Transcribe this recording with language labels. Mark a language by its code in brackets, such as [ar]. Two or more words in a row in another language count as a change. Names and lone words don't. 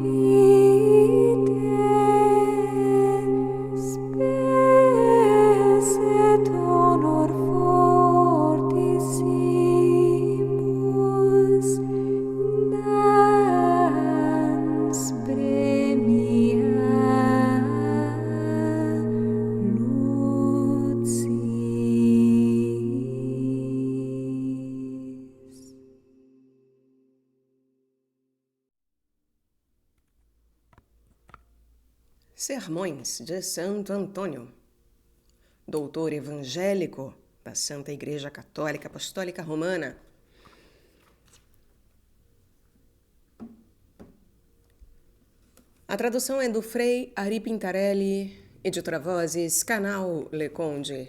[la] vitae spes et honor fortissimus dans premia lucis. [pt] Sermões de Santo Antônio, doutor evangélico da Santa Igreja Católica Apostólica Romana. A tradução é do Frei Ari Pintarelli, editora Vozes, canal Le Conde.